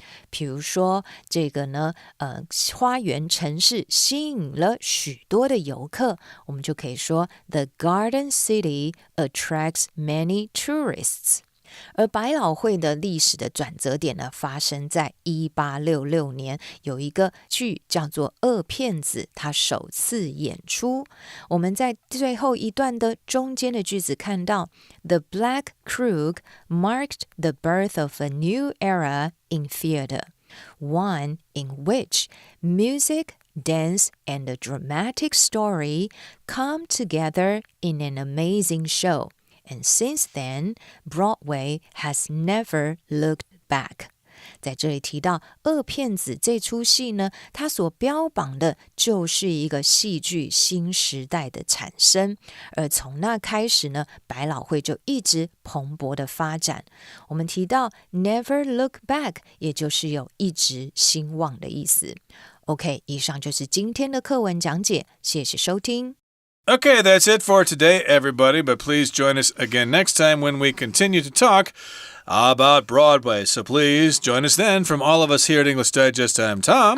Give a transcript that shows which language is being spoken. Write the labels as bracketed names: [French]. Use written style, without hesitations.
[Chinese] 比如说这个呢花园城市吸引了许多的游客，我们就可以说 [English] The Garden City attracts many tourists。 [Chinese] 而百老汇的历史的转折点呢，发生在1866年，有一个剧叫做《二骗子》，它首次演出。我们在最后一段的中间的句子看到 [English] The Black Krug marked the birth of a new era in theater, one in which music, dance, and a dramatic story come together in an amazing show.And since then, Broadway has never looked back. [Chinese] 在这里提到二骗子这出戏呢，它所标榜的就是一个戏剧新时代的产生，而从那开始呢，百老汇就一直蓬勃的发展。我们提到 [English] never look back， [Chinese] 也就是有一直兴旺的意思。 OK， 以上就是今天的课文讲解，谢谢收听。 [English] Okay, that's it for today, everybody, but please join us again next time when we continue to talk about Broadway. So please join us then. From all of us here at English Digest, I'm Tom.